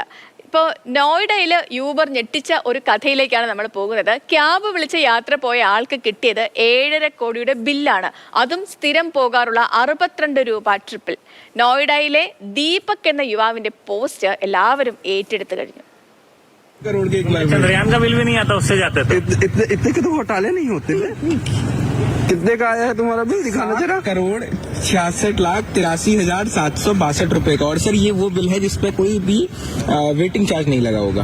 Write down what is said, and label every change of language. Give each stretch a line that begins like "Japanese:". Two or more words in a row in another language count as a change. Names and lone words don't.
Malayalam: ഇപ്പോൾ നോയിഡയിൽ യൂബർ ഞെട്ടിച്ച ഒരു കഥയിലേക്കാണ് നമ്മൾ പോകുന്നത്. ക്യാബ് വിളിച്ച് യാത്ര പോയ ആൾക്ക് കിട്ടിയത് 7.5 കോടിയുടെ ബില്ലാണ്. അതും സ്ഥിരം പോകാറുള്ള 62 രൂപ ട്രിപ്പിൽ. നോയിഡയിലെ ദീപക് എന്ന യുവാവിന്റെ പോസ്റ്റ് എല്ലാവരും ഏറ്റെടുത്തു കഴിഞ്ഞു.
Hindi: चंद्रयान का बिल भी नहीं आता, उससे जाते थे। इतने के तो घोटाले नहीं होते। कितने का आया है तुम्हारा बिल, दिखाना जरा। 7,66,83,762 रुपए का। और सर ये वो बिल है जिसपे कोई भी
English: waiting charge
Hindi: नहीं लगा होगा